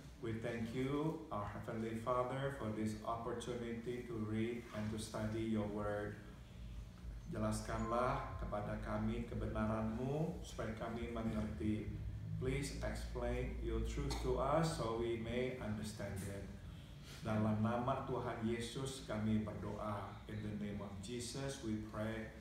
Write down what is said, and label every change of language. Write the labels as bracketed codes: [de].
[en] We thank you, our Heavenly Father, for this opportunity to read and to study your word. [id] Jelaskanlah kepada kami kebenaran-Mu supaya kami mengerti. [en] Please explain your truth to us so we may understand it. [id] Dalam nama Tuhan Yesus kami berdoa. [en] In the name of Jesus we pray.